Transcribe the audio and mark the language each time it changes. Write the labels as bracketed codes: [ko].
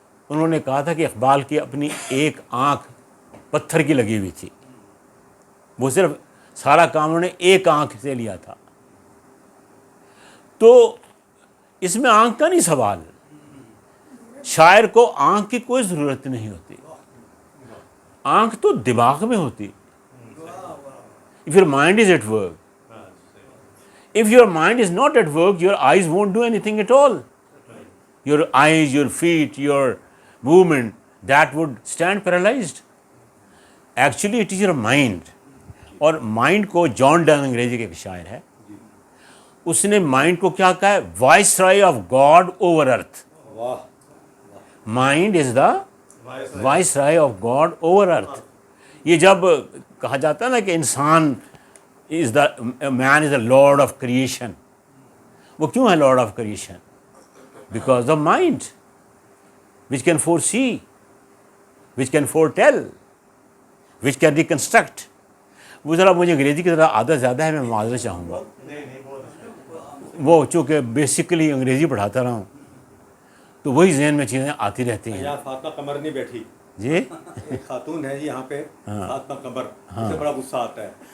[ur] انہوں نے کہا تھا کہ اقبال کی اپنی ایک آنکھ پتھر کی لگی ہوئی تھی، وہ صرف سارا کام انہوں نے ایک آنکھ سے لیا تھا. تو اس میں آنکھ کا نہیں سوال. شاعر کو آنکھ کی کوئی ضرورت نہیں ہوتی، آنکھ تو دماغ میں ہوتی. [en] If your mind is at work, if your mind is not at work, your eyes won't do anything at all. Your eyes, your feet, your movement, that would stand paralyzed. Actually it is your mind. [ur] اور mind کو جان done انگریزی کے ایک شاعر ہے، اس نے mind کو کیا کہا ہے؟ [en] Viceroy of God over earth. Mind is the viceroy of God over earth. [ur] یہ جب کہا جاتا ہے نا کہ انسان [en] Is the man is the lord of creation. [ur] وہ کیوں ہے [en] Lord of creation? Because of mind which can foresee, which can foretell, which can reconstruct. [ur] وہ ذرا مجھے انگریزی کی ذرا عادت زیادہ ہے، میں معذرت چاہوں گا. وہ چونکہ بیسیکلی انگریزی پڑھاتا رہا ہوں تو وہی ذہن میں چیزیں آتی رہتی ہیں. یہاں فاطمہ قمر نہیں بیٹھی جی، ایک خاتون ہے جی یہاں پہ، فاطمہ قمر، اسے بڑا غصہ آتا ہے.